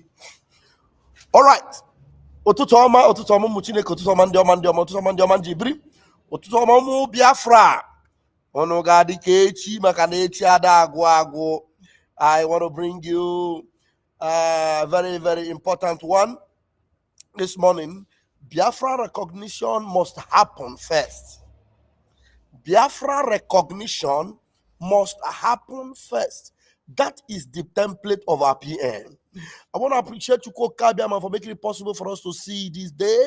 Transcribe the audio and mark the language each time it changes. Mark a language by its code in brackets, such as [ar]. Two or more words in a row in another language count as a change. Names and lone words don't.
[en] All right. [ig] Ụtụtụ ọma ụmụ Chineke, ụtụtụ ọma ndị ọma ụtụtụ ọma ndị ọma njibiri, ụtụtụ ọma ụmụ Biafra. Ọnụ ga-adị ka echi maka na echi ada agwụ agwụ. [en] I want to bring you a very, very important one this morning. Biafra recognition must happen first. Biafra recognition must happen first. That is the template of our PM. I want to appreciate you, Kabiama, for making it possible for us to see this day.